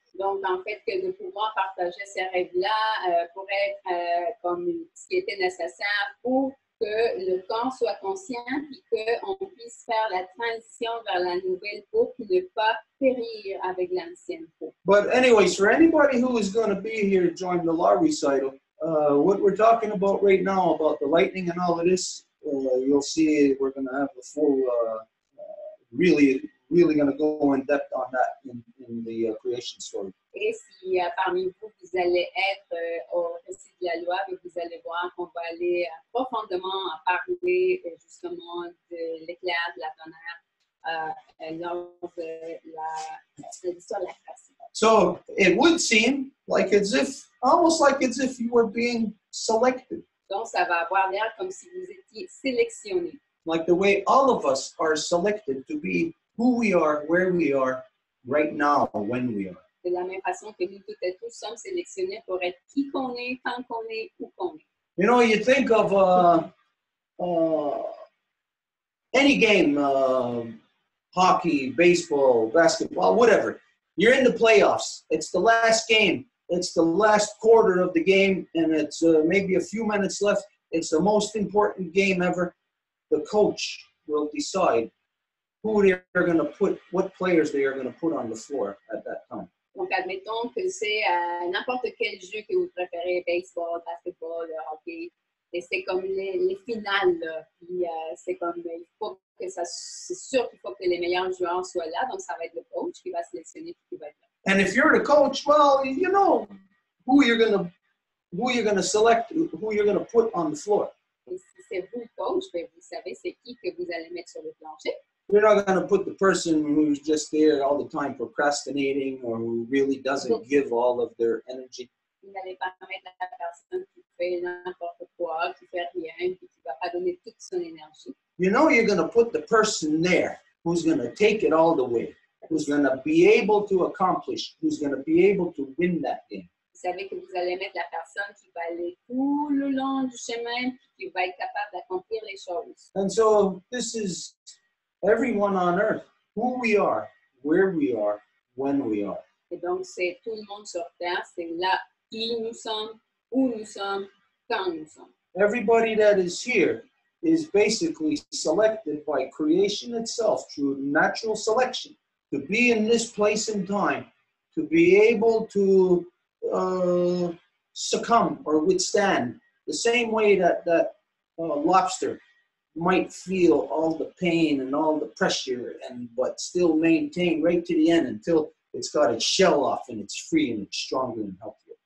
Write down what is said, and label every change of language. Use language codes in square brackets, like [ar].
[fr] Donc, en fait, que de pouvoir partager ces rêves-là pourrait être comme ce qui était nécessaire pour que le corps soit conscient et qu'on puisse faire la transition vers la nouvelle peau pour ne pas périr avec l'ancienne peau. [en] But anyways, for anybody who is going to be here to join the law recital, what we're talking about right now, about the lightning and all of this, you'll see we're going to have the full, really going to go in depth on that in in the creation story. [fr] Et si parmi vous, vous allez être au récit de la loi, vous allez voir qu'on va aller profondément parler justement de l'éclair, de la tonnerre lors de l'histoire de la création. [en] So it would seem like almost like as if you were being selected, [fr] Donc, ça va avoir l'air comme si vous étiez sélectionné. [en] like the way all of us are selected to be who we are, where we are, right now, when we are. [fr] De la même façon que nous toutes et tous sommes sélectionnés pour être qui qu'on est, quand qu'on est, où qu'on est. [en] You know, you think of any game, hockey, baseball, basketball, whatever. You're in the playoffs. It's the last game. It's the last quarter of the game, and it's maybe a few minutes left. It's the most important game ever. The coach will decide who they're going to put, what players they are going to put on the floor at that time. [fr] Donc, admettons que c'est n'importe quel jeu que vous préférez, baseball, basketball, hockey, et c'est comme les finales, là. Puis c'est comme, il faut que ça, c'est sûr qu'il faut que les meilleurs joueurs soient là, donc ça va être le coach qui va sélectionner et qui va être là. [en] And if you're the coach, well, you know who you're going to select, who you're going to put on the floor. [fr] Et si c'est vous le coach, bien, vous savez c'est qui que vous allez mettre sur le plancher. [en] You're not going to put the person who's just there all the time procrastinating or who really doesn't give all of their energy. [fr] Vous n'allez pas mettre la personne qui fait n'importe quoi, qui fait rien, puis qui ne va pas donner toute son énergie. [en] You know you're going to put the person there who's going to take it all the way, who's going to be able to accomplish, who's going to be able to win that game. [fr] Vous savez que vous allez mettre la personne qui va aller tout le long du chemin, qui va être capable d'accomplir les choses. [en] And so this is everyone on earth, who we are, where we are, when we are. [fr] Et donc, c'est tout le monde sur Terre, c'est là qui nous sommes, où nous sommes, quand nous sommes. [en] Everybody that is here is basically selected by creation itself through natural selection to be in this place and time, to be able to succumb or withstand the same way that lobster might feel all the pain and all the pressure but still maintain right to the end until it's got its shell off and it's free and it's stronger and healthier.